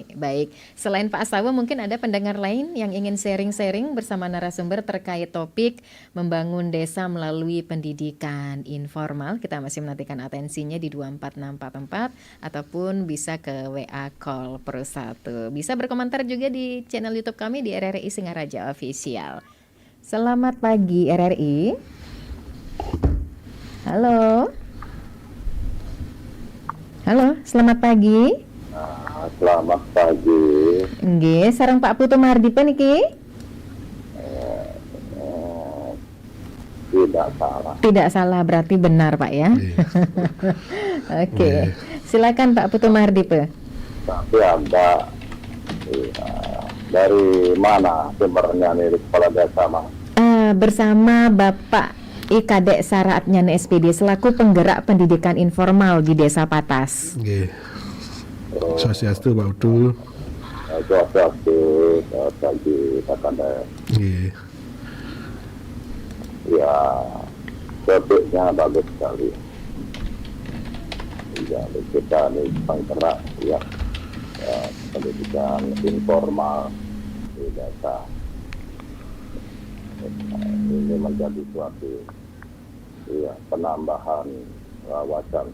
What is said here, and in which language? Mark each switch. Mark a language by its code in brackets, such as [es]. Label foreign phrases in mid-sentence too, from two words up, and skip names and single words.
[id] Baik, selain Pak Astawa mungkin ada pendengar lain yang ingin sharing-sharing bersama narasumber terkait topik membangun desa melalui pendidikan informal. Kita masih menantikan atensinya di 24644 ataupun bisa ke WA call per 1. Bisa berkomentar juga di channel YouTube kami di RRI Singaraja Official. Selamat pagi RRI. Halo, selamat pagi. Selamat pagi. [ban] Nggih, sareng Pak Putu Mahardipe niki? [id] Tidak salah. Tidak salah, berarti benar Pak ya. Iya. Oke. Iya. Silakan Pak Putu Mahardipe. Tapi ada dari mana sumbernya nih di kepala desa, Mas? Bersama Bapak Kadek Sara Atnyana SPD selaku penggerak pendidikan informal di Desa Patas. [ban] Nggih. Swastiastu Pak Putu. [id] Swastiastu, selamat pagi, Pak Kadek. Nggih. Ya, topiknya bagus sekali. Ya, kita ini penggerak ya, pendidikan informal di desa. Ini menjadi suatu ya, penambahan wawasan.